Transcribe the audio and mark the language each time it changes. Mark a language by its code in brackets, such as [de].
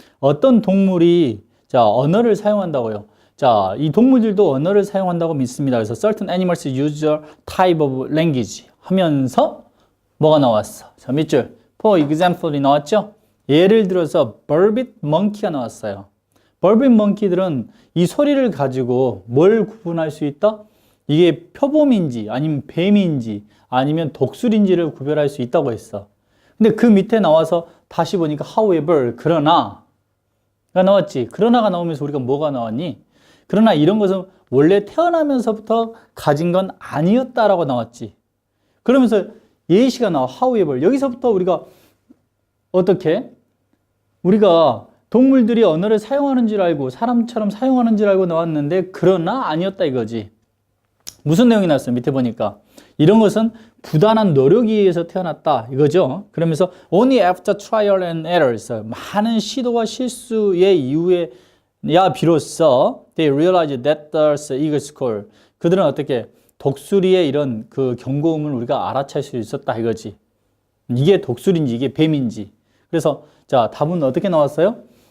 [ko] 어떤 동물이, 자, 언어를 사용한다고요. 자, 이 동물들도 언어를 사용한다고 믿습니다. 그래서 [en] certain animals use a type of language [ko] 하면서 뭐가 나왔어? 자, 밑줄. [en] For example [ko] 이 나왔죠? 예를 들어서 verbit monkey가 나왔어요. verbit monkey들은 이 소리를 가지고 뭘 구분할 수 있다? 이게 표범인지 아니면 뱀인지 아니면 독수리인지를 구별할 수 있다고 했어. 근데 그 밑에 나와서 다시 보니까 however, 그러나가 나왔지. 그러나가 나오면서 우리가 뭐가 나왔니? 그러나 이런 것은 원래 태어나면서부터 가진 건 아니었다라고 나왔지. 그러면서 예시가 나와. however. 여기서부터 우리가 어떻게? 우리가 동물들이 언어를 사용하는 줄 알고 사람처럼 사용하는 줄 알고 나왔는데 그러나 아니었다 이거지. 무슨 내용이 나왔어요? 밑에 보니까. 이런 것은 부단한 노력에 의해서 태어났다 이거죠. 그러면서 [en] only after trial and errors. [ko] 많은 시도와 실수의 이후에 야 비로소 [en] they realized that the eagle's call. [ko] 그들은 어떻게 독수리의 이런 그 경고음을 우리가 알아챌 수 있었다 이거지. 이게 독수리인지 이게 뱀인지. 그래서 자 답은 어떻게 나왔어요?